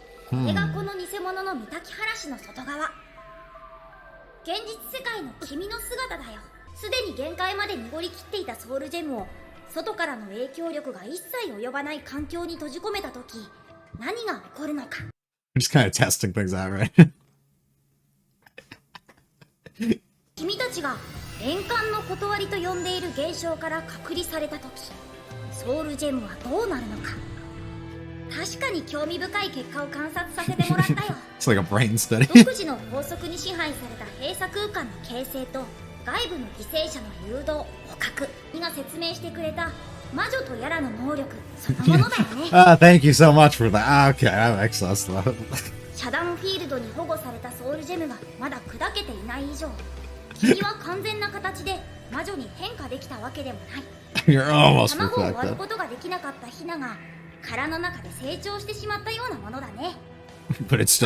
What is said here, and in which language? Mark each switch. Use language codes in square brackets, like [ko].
[ja] これがこの偽物の三滝原市の外側。現実世界の君の姿だよ。すでに限界まで濁りきっていたソウルジェムを外からの影響力が一切及ばない環境に閉じ込めたとき、何が起こるのか。 [en] We're just kind of testing things out, right? [ja] 君たちが連環の断りと呼んでいる現象から隔離されたとき、ソウルジェムはどうなるのか。確かに興味深い結果を観察させてもらったよ。 [en] It's like a brain study. [ja] 独自の法則に支配された閉鎖空間の形成と外部の犠牲者の誘導、捕獲にが説明してくれた魔女とやらの能力そのものだよね。 [en] Thank you so much for that. Okay, that makes sense though. [ja] 遮断フィールドに保護されたソウルジェムがまだ砕けていない以上、君は完全な形で魔女に変化できたわけでもない。 [en] You're almost [ja] 卵を割る [en] perfected. [ja] ことができなかったヒナが殻の中で成長してしまったようなものだね。 [en] But it's still